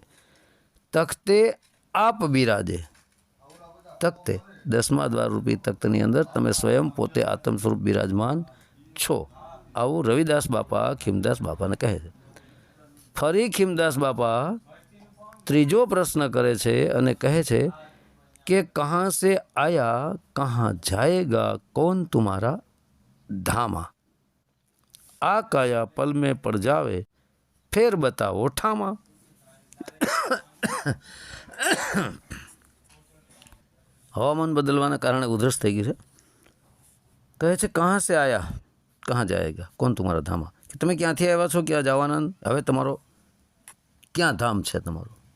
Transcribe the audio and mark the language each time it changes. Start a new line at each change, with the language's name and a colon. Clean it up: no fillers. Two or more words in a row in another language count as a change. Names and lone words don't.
Gujarati: તખ્તે આપ બિરાજે, તખ્તે 10મા દ્વાર રૂપી તખ્તની અંદર તમે સ્વયં પોતે આત્મ સ્વરૂપ બિરાજમાન છો, આવું રવિદાસ બાપા ખીમદાસ બાપાને કહે છે। ફરી ખીમદાસ બાપા ત્રીજો પ્રશ્ન કરે છે અને કહે છે કે
Hindi: कहाँ से आया कहाँ जाएगा कौन तुम्हारा धामा, आ काया पल में पड़ जावे फिर बताओ ठामा।
Gujarati: હવામાન બદલવાના કારણે ઉધરસ થઈ ગઈ છે। કહે છે
Hindi: कहाँ से आया कहाँ जाएगा कौन तुम्हारा धामा,
Gujarati: કે તમે ક્યાંથી આવ્યા છો, ક્યાં જવાના, હવે તમારો ક્યાં ધામ છે તમારું।